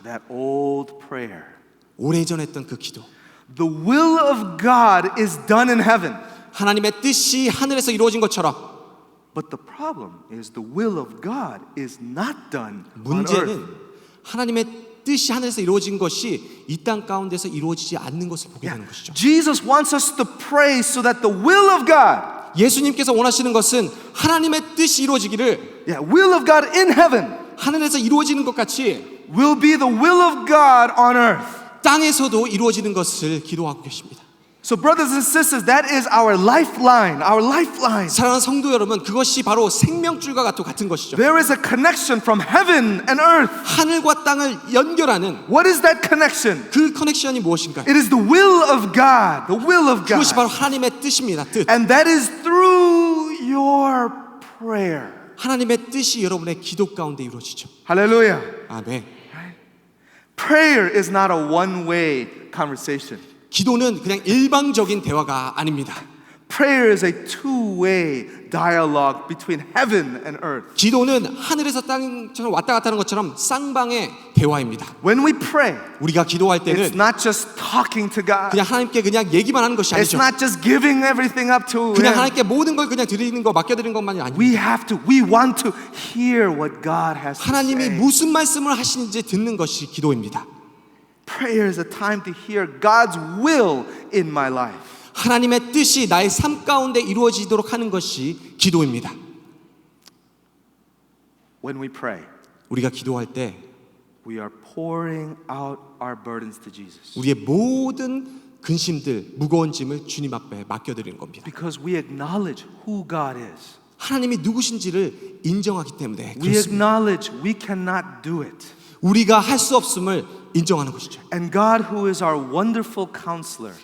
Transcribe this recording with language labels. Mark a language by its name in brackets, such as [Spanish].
[English] That old prayer. [Korean] 오래전 했던 그 기도. [English] The will of God is done in heaven. [Korean] 하나님의 뜻이 하늘에서 이루어진 것처럼 [English] But the problem is the will of God is not done on [Korean] 문제는 [English] earth. [Korean] 하나님의 뜻이 하늘에서 이루어진 것이 이 땅 가운데서 이루어지지 않는 것을 보게 되는 것이죠. [English] Jesus wants us to pray so that the will of God, [Korean] 예수님께서 원하시는 것은 하나님의 뜻이 이루어지기를 [English] will of God in heaven [Korean] 하늘에서 이루어지는 것 같이 [English] will be the will of God on earth. [Korean] 땅에서도 이루어지는 것을 기도하고 계십니다. [English] So brothers and sisters, that is our lifeline, our lifeline. [Korean] 사랑하는 성도 여러분, 그것이 바로 생명줄과 같은 것이죠. [English] There is a connection from heaven and earth. [Korean] 하늘과 땅을 연결하는 [English] What is that connection? [Korean] 그 커넥션이 무엇인가요? [English] It is the will of God, the will of [Korean] 그것이 [English] God. [Korean] 바로 하나님의 뜻입니다. 뜻. [English] And that is through your prayer. [Korean] 하나님의 뜻이 여러분의 기도 가운데 이루어지죠. [English] Hallelujah. [Korean] 아멘. [English] Prayer is not a one-way conversation. [Korean] 기도는 그냥 일방적인 대화가 아닙니다. [English] Prayer is a two-way dialogue between heaven and earth. [Korean] 기도는 하늘에서 땅처럼 왔다 갔다 하는 것처럼 쌍방의 대화입니다. [English] When we pray, [Korean] 우리가 기도할 [English] it's [Korean] 때는 [English] not just talking to God. [Korean] 그냥 하나님께 그냥 얘기만 하는 것이 [English] It's not just giving everything up to [Korean] 그냥 [English] Him. [Korean] 하나님께 모든 걸 그냥 드리는 거 맡겨드리는 것만이 아닙니다. [English] We want to hear what God has to [Korean] 하나님이 [English] say. [Korean] 무슨 말씀을 하시는지 듣는 것이 기도입니다. [English] Prayer is a time to hear God's will in my life. [Korean] 하나님의 뜻이 나의 삶 가운데 이루어지도록 하는 것이 기도입니다. [English] When we pray, [Korean] 우리가 기도할 때 [English] we are pouring out our burdens to Jesus. [Korean] 우리의 모든 근심들, 무거운 짐을 주님 앞에 맡겨드리는 겁니다. [English] Because we acknowledge who God is. [Korean] 하나님이 누구신지를 인정하기 때문에 [English] We [Korean] 그렇습니다. [English] acknowledge we cannot do it. [Korean] 우리가 할 수 없음을 인정하는 것이죠. [English] And God, who is our wonderful counselor,